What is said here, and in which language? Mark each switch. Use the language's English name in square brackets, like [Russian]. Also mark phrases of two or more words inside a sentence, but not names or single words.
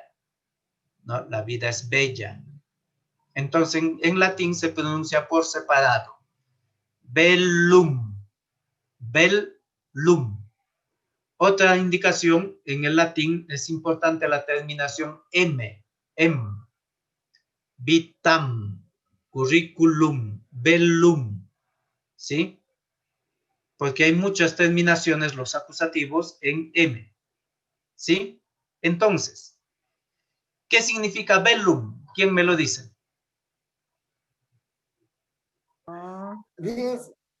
[Spanish] ¿No? La vida es bella. Entonces, en latín se pronuncia por separado. [Latin] Bellum. Bellum. [Spanish] Otra indicación en el latín es importante la terminación M. [Latin] Vitam. Curriculum. Bellum. [Spanish] ¿Sí? Porque hay muchas terminaciones, los acusativos, en M. ¿Sí? Entonces, ¿qué significa bellum? ¿Quién me lo dice? Bello.